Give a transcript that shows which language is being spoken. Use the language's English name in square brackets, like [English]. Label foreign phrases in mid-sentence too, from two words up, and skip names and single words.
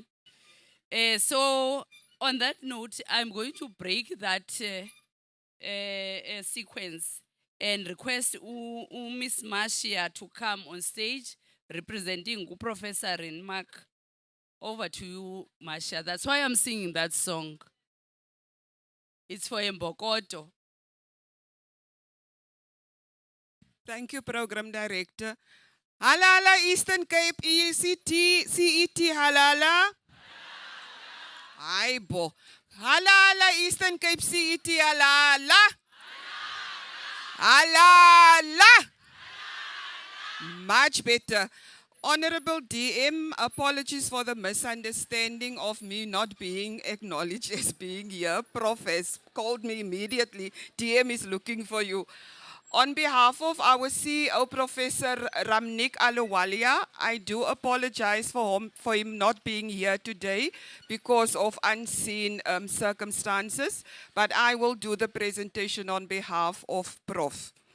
[English] So on that note, I'm going to break that sequence and request Miss Marcia to come on stage representing Professor Renmark. Over to you, Marcia. That's why I'm singing that song. It's for Mbokodo. Thank you, Program Director. Halala Eastern Cape CET halala. Aibo. Halala Eastern Cape CET halala. Halala. Much better. Honorable DM, apologies for the misunderstanding of me not being acknowledged as being here. Prof has called me immediately. DM is looking for you. On behalf of our CEO, Professor Ramnik Aluwalia, I do apologize for him not being here today because of unseen circumstances, but I will do the presentation on behalf of Prof.